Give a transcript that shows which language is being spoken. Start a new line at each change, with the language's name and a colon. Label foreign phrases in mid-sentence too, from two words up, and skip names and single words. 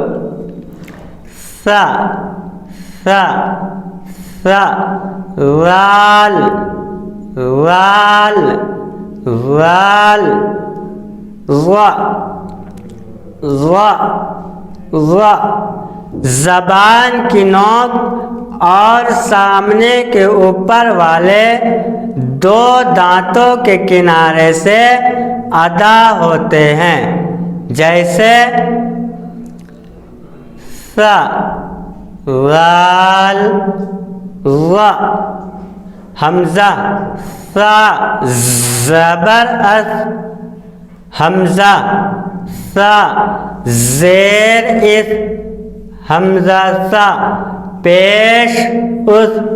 Urdu: ثا، ثا، ثا، وال، وال، وال، وا، وا، وا، زبان کی نوک اور سامنے کے اوپر والے 2 دانتوں کے کنارے سے ادا ہوتے ہیں، جیسے ثا، وال، وا، حمزہ ثا زبر اث، حمزہ ثا زیر اث، حمزہ ثا پیش اث،